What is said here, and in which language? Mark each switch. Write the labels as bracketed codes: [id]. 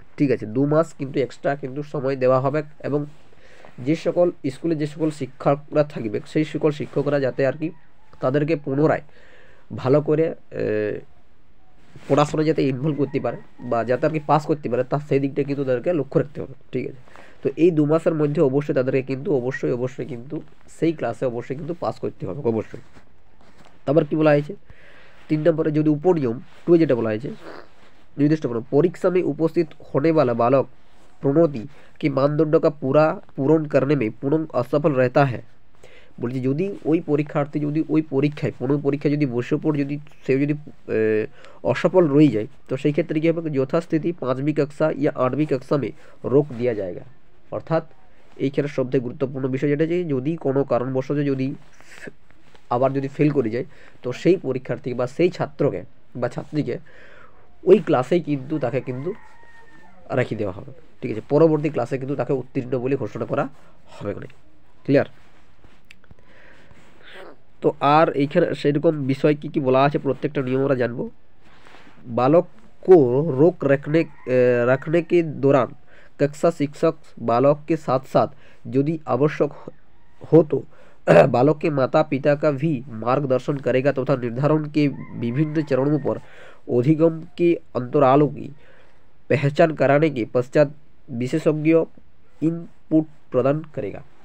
[bn] ঠিক আছে, 2 মাস কিন্তু এক্সট্রা কিন্তু সময় দেওয়া হবে। এবং যে সকল স্কুলে যে সকল শিক্ষকরা থাকবে সেই সকল শিক্ষকরা যাতে আর কি তাদেরকে পুনরায় ভালো করে পড়াশোনা যাতে ইনভলভ করতে পারে বা যাতে আর কি পাস করতে পারে, তার সেই দিকটা কিন্তু তাদেরকে লক্ষ্য রাখতে হবে। ঠিক আছে, তো এই 2 মাসের মধ্যে অবশ্যই তাদেরকে কিন্তু অবশ্যই কিন্তু সেই ক্লাসে অবশ্যই কিন্তু পাস করতে হবে অবশ্যই। তারপর কি বলা হয়েছে 3 নম্বরে যদি उपनियम 2 যেটা বলা হয়েছে, [hi] निर्दिष्ट परीक्षा में उपस्थित होने वाला बालक प्रोन्नति के मानदंड का पूर्ण करने में पुनः असफल रहता है, [bn] বলছি যদি ওই পরীক্ষার্থী যদি ওই পরীক্ষায় পুনঃ পরীক্ষায় যদি বসে পড়ে যদি সে যদি [hi] असफल रह जाए तो [bn] সেই ক্ষেত্রে কি হবে, যথাস্থিতি [hi] 5वीं कक्षा या 8वीं कक्षा में रोक दिया जाएगा। [bn] অর্থাৎ এইখানে সবথেকে গুরুত্বপূর্ণ বিষয় যেটা যে যদি কোনো কারণবশত যদি আবার যদি ফেল করে যায় তো সেই পরীক্ষার্থী বা সেই ছাত্রকে বা ছাত্রীকে ওই ক্লাসেই কিন্তু তাকে কিন্তু রেখে দেওয়া হবে। ঠিক আছে, পরবর্তী ক্লাসে কিন্তু তাকে উত্তীর্ণ বলে ঘোষণা করা হবে না। ক্লিয়ার? তো আর এইখানে সেরকম বিষয় কি বলা আছে প্রত্যেকটা নিয়ম আমরা জানবো। [hi] बालक को रोक रखने के दौरान कक्षा शिक्षक बालक के साथ साथ यदि आवश्यक हो तो बालक के माता पिता का भी मार्गदर्शन करेगा तथा निर्धारण के विभिन्न चरणों पर अधिगम के अंतरालों की पहचान कराने के पश्चात विशेषज्ञ इनपुट प्रदान करेगा।